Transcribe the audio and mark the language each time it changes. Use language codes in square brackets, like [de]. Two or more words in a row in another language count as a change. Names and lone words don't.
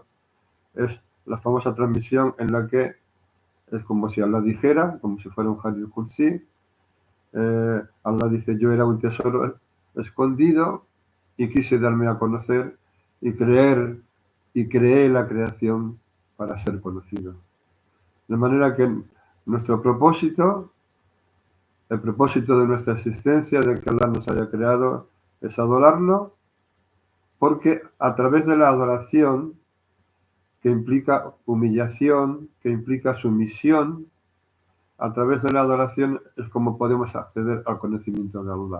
[es] Es la famosa transmisión en la que es como si Allah dijera, como si fuera un [ar] حديث قدسي, [es] Allah dice: yo era un tesoro escondido y quise darme a conocer y creé la creación para ser conocido. De manera que nuestro propósito, el propósito de nuestra existencia, de que Allah nos haya creado, es adorarlo, porque a través de la adoración, que implica humillación, que implica sumisión, a través de la adoración es como podemos acceder al conocimiento de Allah.